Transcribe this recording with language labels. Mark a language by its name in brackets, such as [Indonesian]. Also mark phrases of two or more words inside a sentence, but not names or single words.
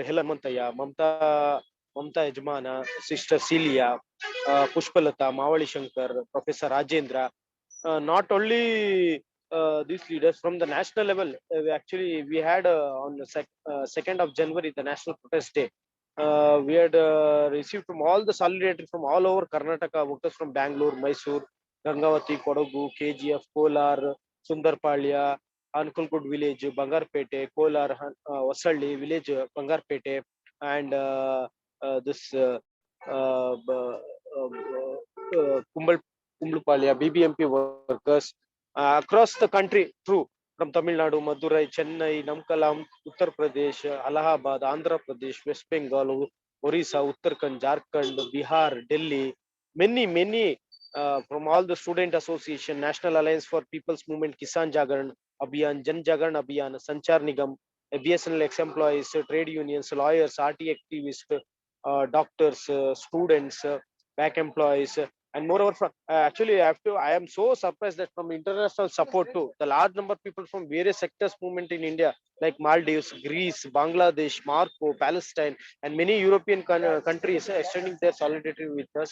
[English] Hemanth, Mamta Ejmana, Sister Celia, Pushpalata, Mawali Shankar, Professor Rajendra. Not only these leaders from the national level, we had on the 2nd of January, the National Protest Day. We had received from all the solidarity from all over Karnataka, workers from Bangalore, Mysore, Gangavathi, Kodagu, KGF, Kolar, Sundarpalya, Ankulkud village, Bangarpete, Kolar, Vasalli village, Bangarpete, and this Kumblupalya, BBMP workers across the country through from Tamil Nadu, Madurai, Chennai, Namkalam, Uttar Pradesh, Allahabad, Andhra Pradesh, West Bengal, Orissa, Uttarakhand, Jharkhand, Bihar, Delhi, many from all the student association, National Alliance for People's Movement, Kisan Jagaran Abhiyan, Jan Jagaran Abhiyan, Sanchar Nigam, BSNL ex-employees, trade unions, lawyers, RT activists, doctors, students, back employees, and moreover, actually, I am so surprised that from international support too, the large number of people from various sectors movement in India, like Maldives, Greece, Bangladesh, Morocco, Palestine, and many European countries extending their solidarity with us.